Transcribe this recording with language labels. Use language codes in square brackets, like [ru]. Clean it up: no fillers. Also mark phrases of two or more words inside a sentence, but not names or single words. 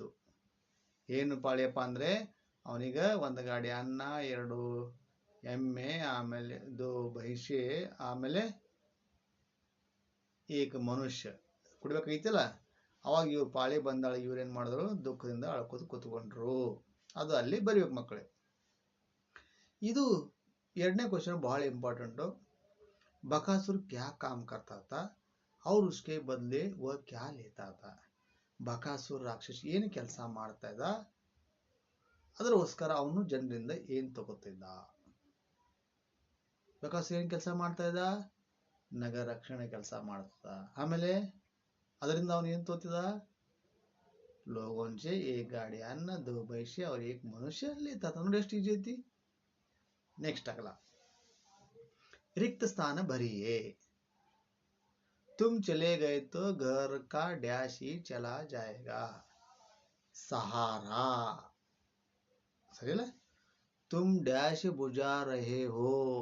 [kn] ಏನು ಪಾಳಿಯಪ್ಪ ಅಂದ್ರೆ, ಅವನಿಗೆ 1 ಗಾಡಿ ಅನ್ನ, 2 ಎಮ್ಮೆ, ಆಮೇಲೆ 2 ಭೈಂಸೆ, ಆಮೇಲೆ 1 ಮನುಷ್ಯ ಕೊಡ್ಬೇಕೈತಿಲ್ಲ. ಅವಾಗ ಇವ್ರು ಪಾಳಿ ಬಂದಾಳ, ಇವ್ರೇನ್ ಮಾಡಿದ್ರು? ದುಃಖದಿಂದ ಅಳ್ಕೋದು ಕೂತ್ಕೊಂಡ್ರು. ಅದು ಅಲ್ಲಿ ಬರೀಬೇಕು ಮಕ್ಕಳೇ. ಇದು 2ನೇ ಕ್ವಶನ್ ಬಹಳ ಇಂಪಾರ್ಟೆಂಟು. [hi] बकासुर क्या काम करता था और उसके बदले वह क्या लेता था? [kn] ಬಕಾಸುರ ರಾಕ್ಷಸ ಏನು ಕೆಲಸ ಮಾಡ್ತಾ ಇದ್ದ, ಅದರೋಸ್ಕರ ಅವನು ಜನರಿಂದ ಏನ್ ತಗೋತಿದ್ದ? ಬಕಾಸುರ ಏನ್ ಕೆಲಸ ಮಾಡ್ತಾ ಇದ್ದ? ನಗರ ರಕ್ಷಣೆ ಕೆಲಸ ಮಾಡ್ತಾ. ಆಮೇಲೆ ಅದರಿಂದ ಅವನು ಏನ್ ತಗೋತಿದ್ದ? [hi] लोगों से 1 गाड़ी अन्न, 2 भैंसे और 1 मनुष्य लेता था। [kn] ನೋಡಿ ಎಷ್ಟು ಈಜಿ ಐತಿ. [hi] नेक्स्ट अगला, रिक्त स्थान भरिए। तुम चले गए तो घर का डैश ही चला जाएगा। सहारा, सही है? तुम डैश बुझा रहे हो।